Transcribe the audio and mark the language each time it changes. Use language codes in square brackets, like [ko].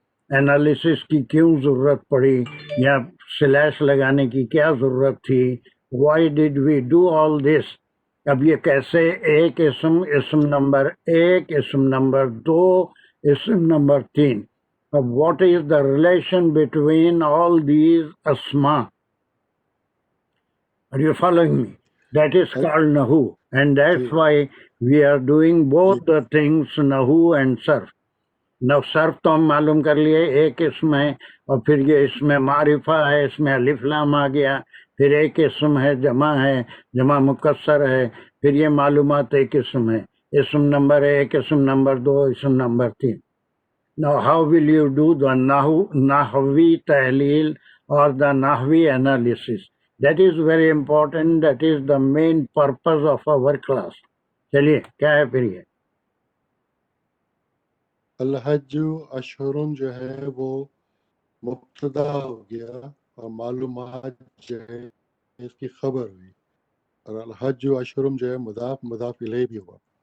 [ur] Analysis کی کیوں ضرورت پڑی یا سلیش لگانے کی کیا ضرورت تھی؟ [en] Why did we do all this? [ur] اب یہ کیسے ایک اسم نمبر 1 اسم نمبر 2 اسم نمبر 3، اب [en] what is the relation between all these [ur] Asma? [en] Are you following me? That is called Nahu, and that's why we are doing both the things, Nahu and Sarf. [ur] Now Sarf تو ہم معلوم کر لیے ایک اسم ہے، اور پھر یہ اس میں معرفہ ہے، اس میں الف لام آ گیا، پھر ایک اسم ہے، جمع مکسر ہے، پھر یہ معلومات ایک اسم ہے، اسم نمبر 1 اسم نمبر 2 اسم number 3. [en] Now how will you do the Nahwi tahleel or the Nahwi analysis? That is very important. That is the main purpose of our class. [ur] چلیے کیا ہے پھر یہ الحج اشہرن جو ہے وہ مبتدا ہو گیا اور معلومات جو ہے اس کی خبر ہوئی، اور الحج اشہرم جو ہے مضاف الیہ بھی ہوا.